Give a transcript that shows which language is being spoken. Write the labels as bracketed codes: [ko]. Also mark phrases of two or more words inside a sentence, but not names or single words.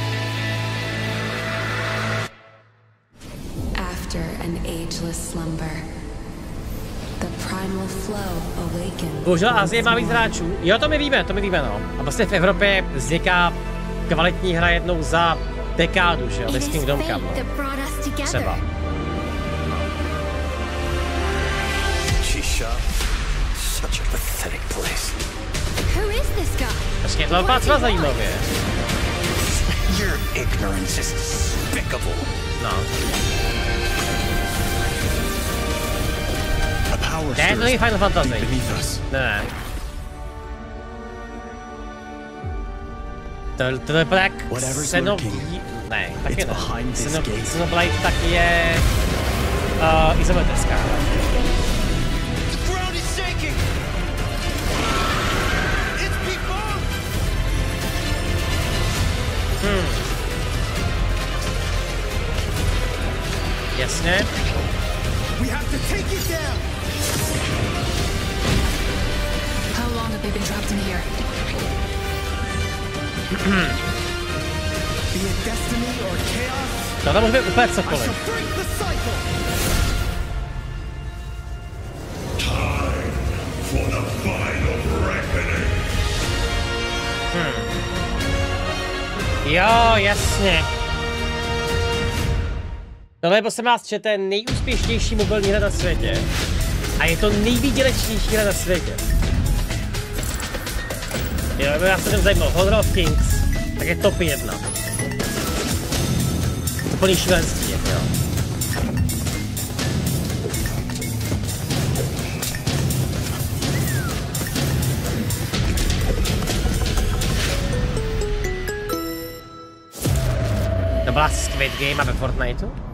[en] After an ageless slumber, the primal flow awakens. [cs] Bohužel Asie má víc hráčů. Jo, to my víme, no. A vlastně v Evropě vzniká kvalitní hra jednou za dekádu, že jo, s Kingdom Come, no. Třeba. [en] Such a pathetic place. Who is this guy? [cs] Počkej, to vypadá třeba zajímavě. [en] Your ignorance is despicable. [cs] No. Ne, to není Final Fantasy. Ne. To vypadá jak Xenoblade. Ne, taky ne. Xenoblade taky je izometrská. Jasně. [en] How long have they been trapped in here? [cs] To může být úplně cokoliv. Jo, jasně. Tohle je, prosím vás, čete, nejúspěšnější mobilní hra na světě. A je to nejvýdělečnější hra na světě. Jo, já se tím zajímal. Honor of Kings, tak je top 1. To plný šílenství, jo. To byla Squid Game a ve Fortniteu?